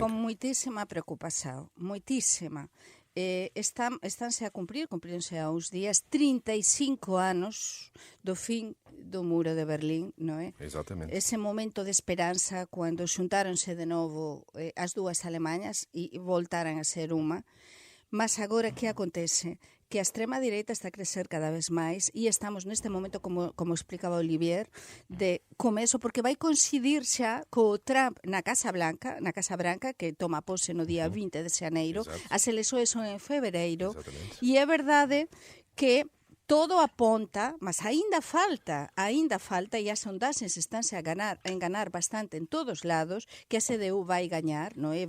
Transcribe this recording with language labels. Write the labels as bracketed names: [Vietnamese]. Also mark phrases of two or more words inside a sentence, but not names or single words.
[Portuguese] Com muitíssima preocupação, muitíssima. Estão-se a cumpriram-se há uns dias 35 anos do fim do Muro de Berlim, não é? Exatamente. Esse momento de esperança, quando juntaram-se de novo as duas Alemanhas e voltaram a ser uma. [Galician] Mas agora, que acontece? Que a extrema-direita está a crescer cada vez máis e estamos neste momento, como explicaba Olivier, de começo, porque vai coincidir xa co Trump na Casa Branca, que toma pose no día 20 de xaneiro. [Portuguese] Exato. [Galician] As eleições son en febreiro. [Portuguese] Exatamente. [Galician] E é verdade que todo aponta, mas ainda falta, e as sondaxes estánse a enganar bastante en todos lados, que a CDU vai gañar, non é?